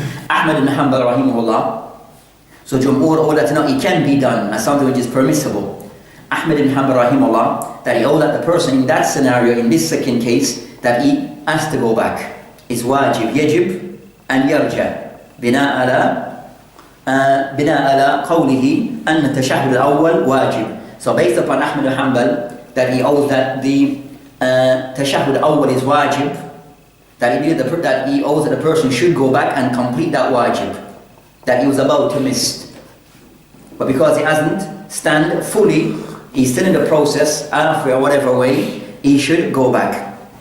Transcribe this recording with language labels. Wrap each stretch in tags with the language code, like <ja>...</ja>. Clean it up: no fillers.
<en>Ahmad ibn Hanbal rahimahullah, so Jumhur hold that no, it can be done as something which is permissible. Ahmad ibn Hanbal rahimahullah, that he hold that the person in that scenario, in this second case, that he has to go back. Is wajib, yajib, and yarja.</en> <ar>بناء على قوله أن التشهد الأول واجب.</ar> <en>So based upon Ahmad ibn Hanbal, that he holds that the tashahhud al-awwal is wajib, that he holds that the person should go back and complete that wajib that he was about to miss. But because he hasn't stand fully, he's still in the process, halfway or whatever way, he should go back.</en>